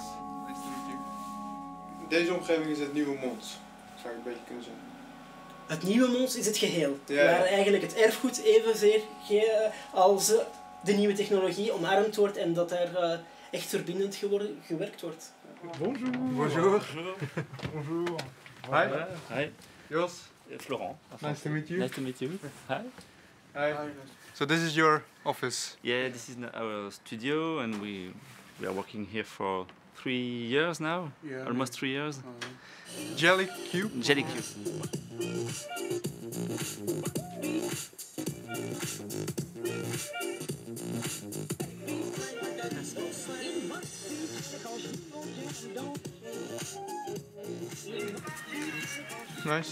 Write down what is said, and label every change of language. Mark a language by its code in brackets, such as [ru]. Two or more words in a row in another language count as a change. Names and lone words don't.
[nl] Deze omgeving is het nieuwe Mons, zou ik een beetje kunnen zeggen. Het nieuwe Mons is het geheel, waar eigenlijk het erfgoed evenzeer als de nieuwe technologie omarmd wordt en dat er echt verbindend gewerkt wordt. [fr] Bonjour. Bonjour. Bonjour. [en] Hi. Hi. Jos. Florent. Nice to meet you. Nice to meet you. Hi. Hi. So this is your office? Yeah, this is our studio and we are working here for 3 years now. Yeah. Almost 3 years. Jelly Cube? Jelly Cube. Nice.